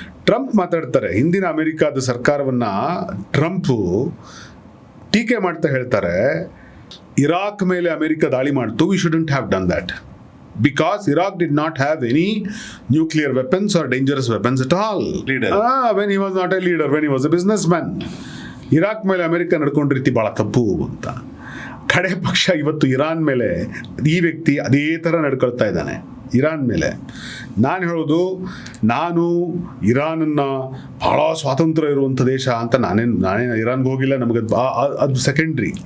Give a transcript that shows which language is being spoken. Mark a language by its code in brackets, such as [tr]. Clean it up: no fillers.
[kn] Trump ಮಾತಾಡ್ತಾರೆ, ಹಿಂದಿನ ಅಮೆರಿಕಾದ ಸರ್ಕಾರವನ್ನ ಟ್ರಂಪ್ ಟೀಕೆ ಮಾಡ್ತಾ ಹೇಳ್ತಾರೆ, ಇರಾಕ್ ಮೇಲೆ ಅಮೆರಿಕ ದಾಳಿ ಮಾಡ್ತು, [en] We shouldn't have done that because Iraq did not have any nuclear weapons or dangerous weapons at all. When he was not a leader, when he was a businessman. [kn] Iraq ಮೇಲೆ America ನಡ್ಕೊಂಡ ರೀತಿ ಬಹಳ ತಪ್ಪು ಅಂತ. ಕಡೆ ಪಕ್ಷ ಇವತ್ತು Iran ಮೇಲೆ ಈ ವ್ಯಕ್ತಿ ಅದೇ ಥರ ನಡ್ಕೊಳ್ತಾ ಇದ್ದಾನೆ. ಇರಾನ್ ಮೇಲೆ ನಾನು ಹೇಳೋದು, ನಾನು ಇರಾನನ್ನ ಬಹಳ ಸ್ವಾತಂತ್ರ್ಯ ಇರುವಂಥ ದೇಶ ಅಂತ ನಾನೇ ಇರಾನ್ಗೆ ಹೋಗಿಲ್ಲ, ನಮಗೆ ಅದು ಸೆಕೆಂಡ್ರಿ.